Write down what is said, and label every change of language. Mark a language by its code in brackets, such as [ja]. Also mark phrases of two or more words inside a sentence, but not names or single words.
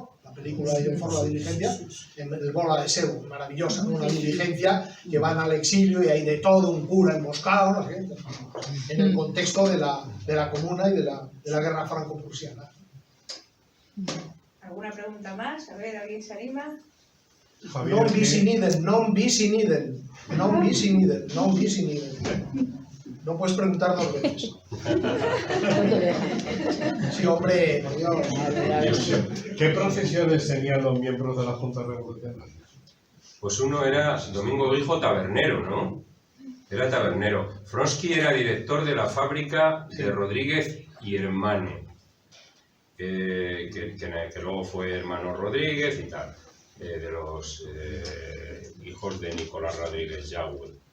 [es] La película de John Ford, La Diligencia, en el Bola de Sebo, maravillosa, ¿no? Una diligencia que van al exilio y hay de todo, un cura emboscado, no sé qué, en el contexto de la comuna y de la guerra franco-prusiana. ¿Alguna pregunta más? A ver, ¿alguien se anima? [la] Non bis in idem, non bis in idem, non bis in idem, non bis in idem. [es] No puedes preguntar 2 veces. Sí, hombre, por Dios. ¿Qué profesiones tenían los miembros de la Junta Revolucionaria? Pues uno era Domingo Guijo, tabernero, ¿no? Era tabernero. Fronsky era director de la fábrica de Rodríguez y Hermano, que luego fue Hermano Rodríguez y tal, de los hijos de Nicolás Rodríguez Yagüe.